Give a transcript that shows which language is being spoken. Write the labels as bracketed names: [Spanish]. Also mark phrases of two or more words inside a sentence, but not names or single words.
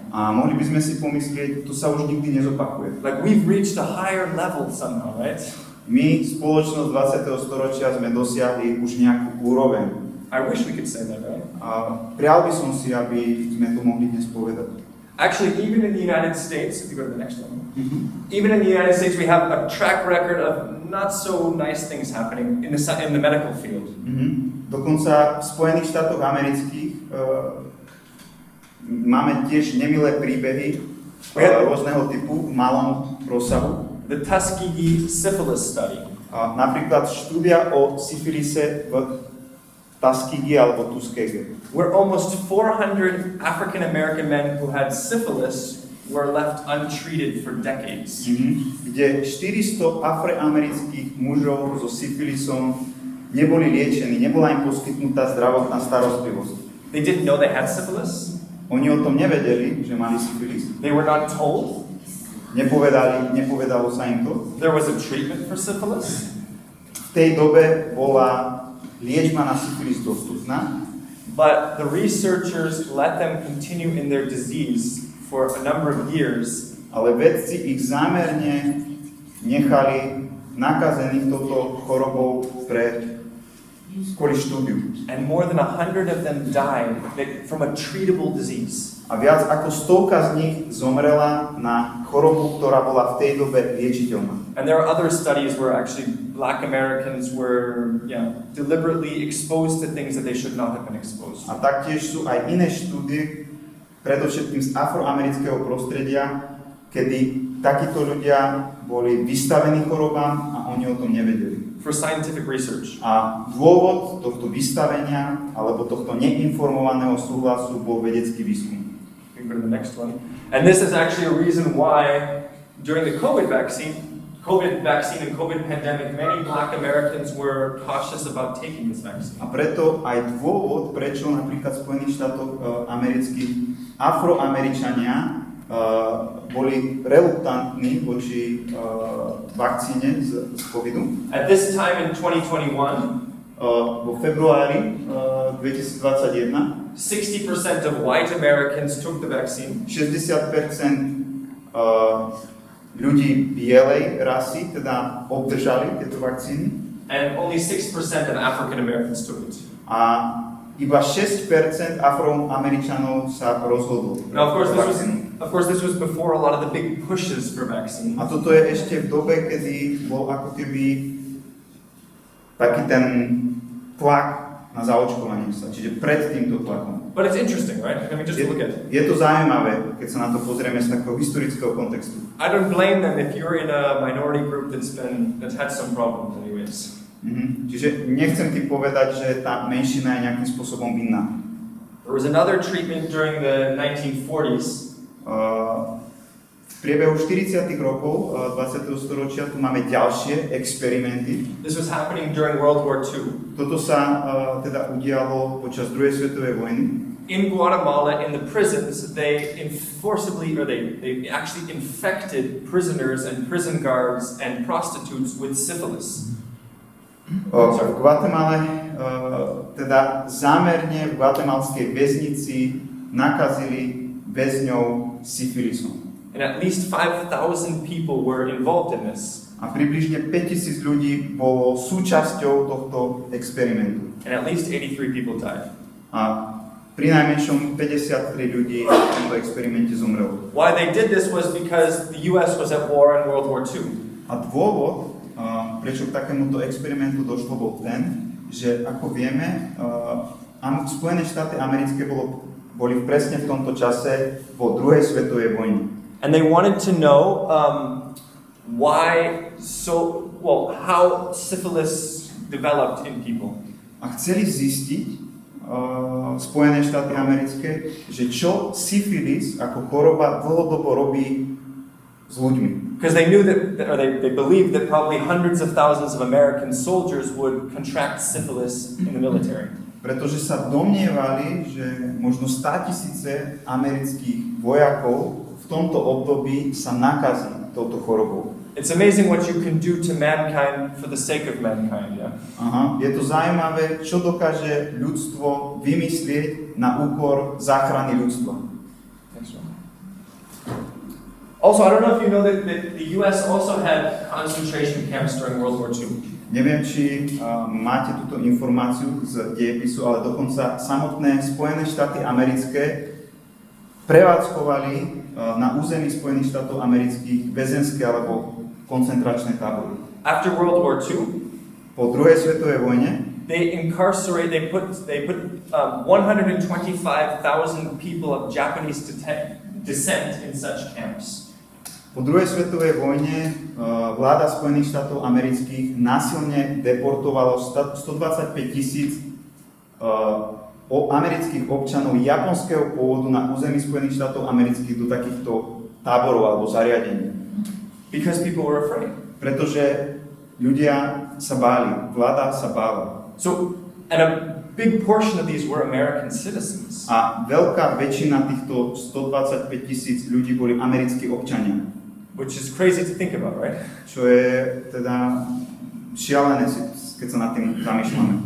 [Slovak] A mohli by sme si pomyslieť, to sa už nikdy nezopakuje. [English] Like we've reached a higher level somehow, right? [Slovak] My, spoločnosť 20. storočia, sme dosiahli už nejakú úroveň. [English] I wish we could say that, right? [Slovak] A prial by som si, aby sme to mohli dnes povedať. [English] Actually, even in the United States, if you go to the next one, even in the United States, we have a track record of not so nice things happening in the medical field. [Slovak] Dokonca v Spojených štátoch amerických máme tiež nemilé príbehy rôzneho typu v malom rozsahu. [English] The Tuskegee syphilis study. [Slovak] Napríklad štúdia o syfilise v Tuskegee alebo Tuskegee. [English] Where almost 400 African American men who had syphilis were left untreated for decades. [Slovak] Kde 400 afroamerických mužov so syfilisom neboli liečení, nebola im poskytnutá zdravotná starostlivosť. [English] They didn't know they had syphilis. [Slovak] Oni o tom nevedeli, že mali syfilis. [English] They were not told. [Slovak] Nepovedalo sa im to. [English] There was a treatment for syphilis. [Slovak] V tej dobe bola liečba na syfilis dostupná. [English] But the researchers let them continue in their disease for a number of years. [Slovak] Ale vedci ich zámerne nechali nakazených touto chorobou kvôli štúdiu. [English] And more than 100 of them died from a treatable disease. [Slovak] A viac ako 100 z nich zomrela na chorobu, ktorá bola v tej dobe liečiteľná. [English] And there are other studies where actually Black Americans were deliberately exposed to things that they should not have been exposed to. [Slovak] A taktiež sú aj iné štúdie, predovšetkým z afroamerického prostredia, kedy takíto ľudia boli vystavení chorobám a oni o tom nevedeli. [English] For scientific research. [Slovak] A dôvod tohto vystavenia alebo tohto neinformovaného súhlasu bol vedecký výskum. [English] We can go to the next one. And this is actually a reason why during the COVID vaccine and COVID pandemic, many Black Americans were cautious about taking this vaccine. [Slovak] A preto aj dôvod, prečo napríklad v Spojených štátoch amerických Afroameričania boli reluktantní voči vakcíne z covidu. [English] At this time in 2021, [Slovak] vo februári 2021 [English] 60% of white Americans took the vaccine. [Slovak] 60% ľudí bielej rasy teda obdržali tieto vakcíny. [English] And only 6% of African Americans took it. [Slovak] A iba 6% Afroameričanov sa rozhodlo. [English] Now, of course, this was before a lot of the big pushes for vaccines. [Slovak] A toto je ešte v dobe, kedy bol ako keby taký ten tlak na zaočkovanie sa, čiže pred týmto tlakom. [English] But it's interesting, right? I mean, just look at it. [Slovak] Je to zaujímavé, keď sa na to pozrieme z takého historického kontextu. [English] I don't blame them if you're in a minority group that's had some problems anyways. [Slovak] Čiže nechcem ti povedať, že tá menšina je nejakým spôsobom vinná. [English] There was another treatment during the 1940s. [Slovak] V priebehu 40. rokov 20. storočia tu máme ďalšie experimenty. [English] This was happening during World War II. [Slovak] Toto sa teda udialo počas druhej svetovej vojny. [English] In Guatemala, in the prisons, they actually infected prisoners and prison guards and prostitutes with syphilis. [Slovak] V Guatemale teda zámerne v guatemalskej väznici nakazili väzňov syfilisom. [English] And at least 5,000 people were involved in this. [Slovak] A približne 5,000 ľudí bolo súčasťou tohto experimentu. [English] And at least 83 people died. [Slovak] A pri najmenšom 53 ľudí v tomto experimente zomrelo. [English] Why they did this was because the US was at war in World War II. [Slovak] A dôvod, prečo k takémuto experimentu došlo, bol ten, že ako vieme, Spojené štáty americké boli presne v tomto čase po druhej svetovej vojne. [English] And they wanted to know how syphilis developed in people. [Slovak] A chceli zistiť Spojené štáty americké, že čo syfilis ako choroba dlhodobo robí s ľuďmi. [English] Because they knew they believed that probably hundreds of thousands of American soldiers would contract syphilis in the military. [Slovak] Pretože sa domnievali, že možno 100,000 amerických vojakov v tomto období sa nakazí touto chorobou. [English] It's amazing what you can do to mankind for the sake of mankind, yeah? [Slovak] Aha, je to zaujímavé, čo dokáže ľudstvo vymyslieť na úkor záchrany ľudstva. [English] Next one. Also, I don't know if you know that the US also had concentration camps during World War II. [Slovak] Neviem, či máte túto informáciu z dejepisu, ale dokonca samotné Spojené štáty americké prevádzkovali na území Spojených štátov amerických väzenské alebo koncentračné tábory. [English] After World War II, [Slovak] Po druhej svetovej vojne [English] they put 125,000 people of Japanese descent in such camps. [Slovak] Po druhej svetovej vojne vláda Spojených štátov amerických násilne deportovala 125,000 amerických občanov japonského pôvodu na území Spojených štátov amerických do takýchto táborov alebo zariadení. [English] Because people were afraid. [Slovak] Pretože ľudia sa báli, vláda sa bála. [English] So, and a big portion of these were American citizens. [Slovak] A veľká väčšina týchto 125,000 ľudí boli americkí občania. [English] Which is crazy to think about, right? [Slovak] Čo je teda šialené, keď sa nad tým zamýšľame.